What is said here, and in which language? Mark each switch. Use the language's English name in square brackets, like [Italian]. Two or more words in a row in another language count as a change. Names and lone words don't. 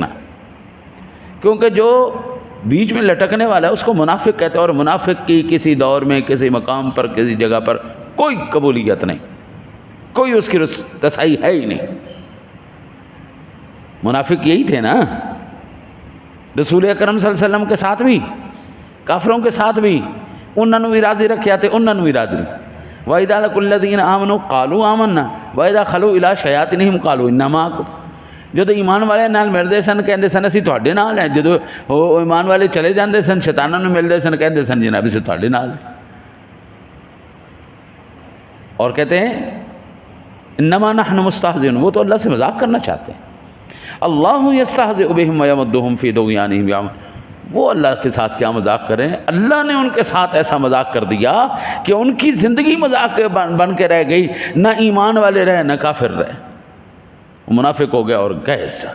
[Urdu] کیونکہ جو بیچ میں لٹکنے والا ہے اس کو منافق کہتے ہیں, اور منافق کی کسی دور میں کسی مقام پر کسی جگہ پر کوئی قبولیت نہیں, کوئی اس کی رسائی ہے ہی نہیں. منافق یہی تھے نا رسول اکرم صلی اللہ علیہ وسلم کے ساتھ بھی, کافروں کے ساتھ بھی, انہوں نے بھی راضی رکھیا تے انہوں نے بھی راضی. [Arabic] وَإِذَا لَقُوا الَّذِينَ آمَنُوا قَالُوا آمَنَّا وَإِذَا خَلُوا إِلَىٰ شَيَاطِينِهِمْ قَالُوا إِنَّا مَعَكُمْ. [Punjabi] جدو ایمان والے نال ملتے سن کہندے سن اسی تواڈے نال ہیں, جدو وہ ایمان والے چلے جاندے سن شیطاناں نوں ملتے سن کہندے سن جناب اسی تواڈے نال ہیں. [Urdu] اور کہتے ہیں [Arabic] انما نحن مستہزئون, [Urdu] وہ تو اللہ سے مذاق کرنا چاہتے ہیں. [Arabic] اللہ یستہزئ بہم ویمدہم فی طغیانہم یعمہون. [Urdu] وہ اللہ کے ساتھ کیا مذاق کریں, اللہ نے ان کے ساتھ ایسا مذاق کر دیا کہ ان کی زندگی مذاق بن کے رہ گئی, نہ ایمان والے رہے نہ کافر رہے, منافق ہو گیا اور گئے اس سے.